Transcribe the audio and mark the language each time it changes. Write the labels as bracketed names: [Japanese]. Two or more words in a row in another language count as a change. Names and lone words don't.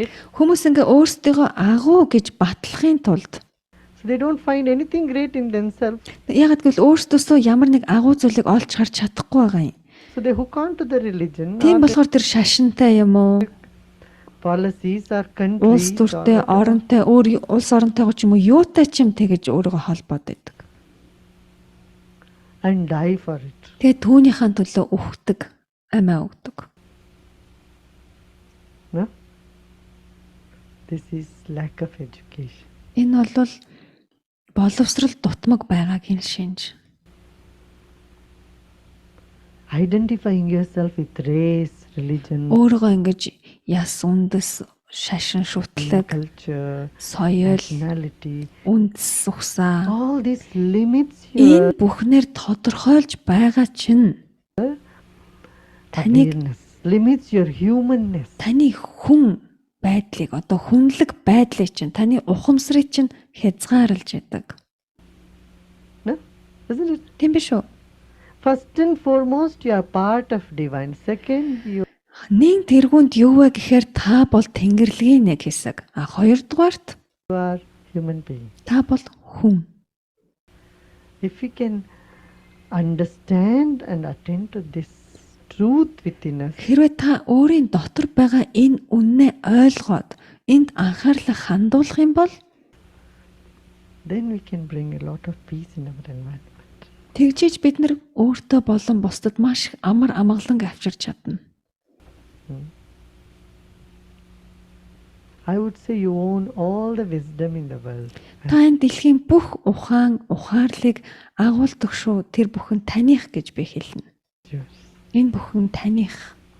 [Mongolian] Хүмүүс ингээ өөрсдийгөө агуу гэж батлахын тулд [English] so they don't find anything great in themselves. [Mongolian] ягаад гэвэл өөрсдөөсөө ямар нэг агуу зүйлийг олж харж чадахгүй байгаа юм. [English] So they hook on to the religion, [Mongolian] Тийм [English] or the [Mongolian] болохоор тэр шашинтай юм уу? [English] policies, or [Mongolian] Улс [English] countries, or [Mongolian] төртэй, [English] whatever. [Mongolian] оронтой, улс оронтойгоо ч юм уу юутай ч юм тэгэж өөрийгөө холбоод байдаг. [English] and die for it. [Mongolian] Тэгээ түүнийхэн төлөө үхдэг, амиа өгдөг. [English] No? This is lack of education. [Mongolian] Энэ бол боловсрал дутмаг байгаагийн шинж. [English] Identifying yourself with race, religion, [Mongolian] Өөрийгөө ингэж яс үндэс, шашин шүтлэг, [English] culture, [Mongolian] соёл, [English] nationality, [Mongolian] үндэс ухсаа [English] all this limits your [Mongolian] энэ бүхнээр тодорхойлж байгаа чинь таныг [English] awareness, limits your humanness. [Mongolian] таны хүн байдлыг одоо хүнлэг байдлыг чинь таны ухамсарыг чинь хязгаарлаж байдаг. [English] No? Isn't it? [Mongolian] Тийм биш үү? [English] First and foremost, you are part of divine. Second, you [Mongolian] Нэг тэргуунд юу вэ гэхээр та бол Тэнгэрлэгийн нэг хэсэг. Хоёрдугаарт [English] are human being. [Mongolian] та бол хүн. [English] If we can understand and attend to this truth within us, [Mongolian] Хэрвээ та өөрийн дотор байгаа энэ үннээ ойлгоод энд анхаарлаа хандуулах юм бол [English] then we can bring a lot of peace in our environment. [Mongolian] тэгжиж бид нар өөртөө болон бусдад маш их амар амгаланг авчирч чадна. [English] I would say you own all the wisdom in the world. [Mongolian] Та энэ дэлхийн бүх ухаарлыг агуулдаг шүү. Тэр бүхэн таних гэж би хэлнэ. [English] Yours. [Mongolian] Энэ бүхэн таних.